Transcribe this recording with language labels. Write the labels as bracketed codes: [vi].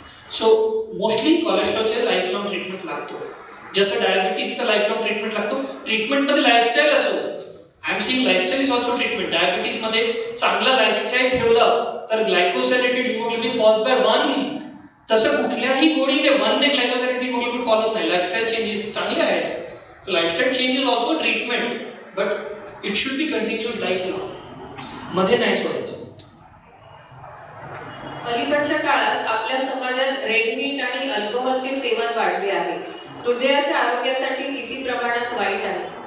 [mr] So mostly कोलेस्ट्रॉलचे life long treatment लागतो, जसं डायबिटीसचा life long treatment लागतो. ट्रीटमेंटमध्ये लाईफस्टाईल असो, [en] I am seeing lifestyle is also treatment. [mr] डायबिटीसमध्ये चांगला lifestyle ठेवलं तर ग्लायकोसिलेटेड हिमोग्लोबिन [en] Falls by 1. [mr] तसं कुठल्याही गोळीने 1ने ग्लायकोसिलेटेड हिमोग्लोबिन फॉल होत नाही. लाईफस्टाईल चेंजेस चांगले आहेत. [en] So lifestyle change is also a treatment, but it should be continued lifelong. [mr] मध्ये नाही सोडायचं. अलीकडच्या काळात आपल्या समाजात रेड मीट आणि अल्कोहोलचे सेवन वाढले आहे. हृदयाच्या आरोग्यासाठी किती प्रमाणात वाईट आहे?